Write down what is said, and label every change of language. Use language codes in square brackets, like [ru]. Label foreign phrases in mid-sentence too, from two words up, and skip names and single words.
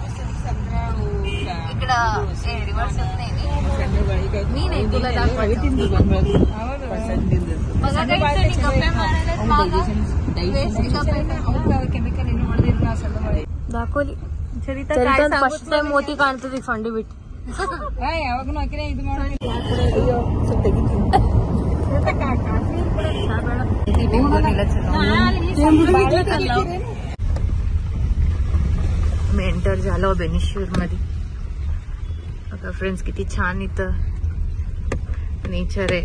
[mr] इकडं रिव्हर्स येत नाही मी नाही तुला दाखवायचं दाखवली फस्ट मोती [kn] ಕಾಣ್ತದೆ ಸಂಡಿ ಬಿಟ್ಟು [mr] मी एंटर झालो बेनिशूर मध्ये. आता फ्रेंड्स किती छान इथं नेचर आहे.